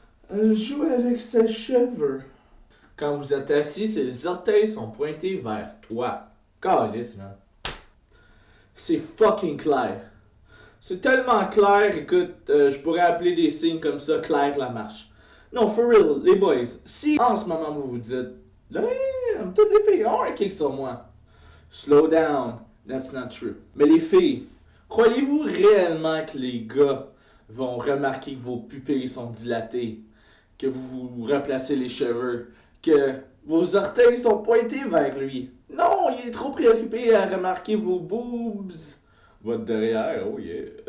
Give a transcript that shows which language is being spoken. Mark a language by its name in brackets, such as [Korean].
[French] Elle joue avec ses cheveux. Quand vous êtes assis, ses orteils sont pointés vers toi. Calice, man. C'est fucking clair. C'est tellement clair, écoute, je pourrais appeler des signes comme ça Claire Lamarche. Non, [English] for real, [French] les boys, si en ce moment vous vous dites, toutes les filles ont un kick sur moi. [English] Slow down, that's not true. [French] Mais les filles, croyez-vous réellement que les gars vont remarquer que vos pupilles sont dilatées, que vous vous replacez les cheveux, que vos orteils sont pointés vers lui? Non, il est trop préoccupé à remarquer vos boobs. Votre derrière, [English] oh yeah.